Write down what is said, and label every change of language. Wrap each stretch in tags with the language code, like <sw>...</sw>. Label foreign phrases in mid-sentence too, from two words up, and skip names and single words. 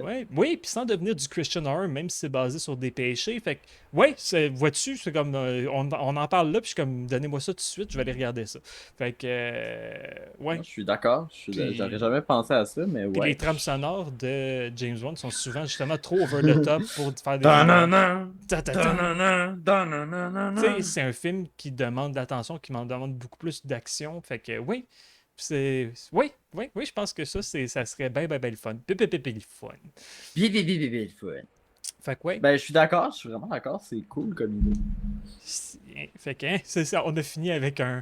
<fr>Ouais, oui, puis sans devenir du</fr> <en>Christian horror,</en> <fr>même si c'est basé sur des péchés. Fait que, ouais, vois-tu, c'est comme, on en parle là, puis je suis comme, donnez-moi ça tout de suite, je vais aller regarder ça. Fait que, ouais. Je suis d'accord. J'aurais jamais pensé à ça, mais Puis les ouais. trames sonores de James Wan sont souvent justement trop</fr> <en>over the top</en> <fr>pour faire des moments. Da-na-na, Ta-ta-ta. da-na-na, Tu sais, da-na-na-na-na. c'est un film qui demande de l'attention, qui m'en demande beaucoup plus d'action. Fait que, oui. Oui, je pense que ça serait bien, bien, bien le fun. Pipi, le fun. Bien, bien, bien, bien, bien, le fun. Fait que, ouais. Ben, je suis d'accord, je suis vraiment d'accord, c'est cool comme idée. Fait que, hein, c'est ça, on a fini avec un.</fr>